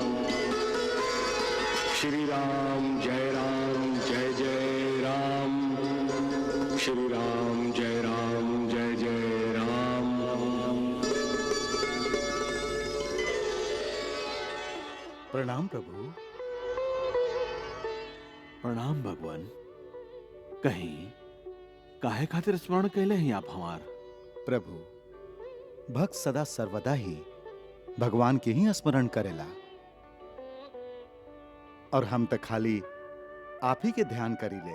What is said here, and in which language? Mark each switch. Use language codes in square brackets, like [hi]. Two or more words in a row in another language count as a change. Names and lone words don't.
[bho] श्री राम जय जय राम। श्री राम जय जय राम। प्रणाम प्रभु। प्रणाम भगवान। कहीं काहे खातिर स्मरण कैले हैं आप हमार? प्रभु, भक्त सदा सर्वदा ही भगवान के ही स्मरण करेला और हम तो खाली आप ही के ध्यान करी ले।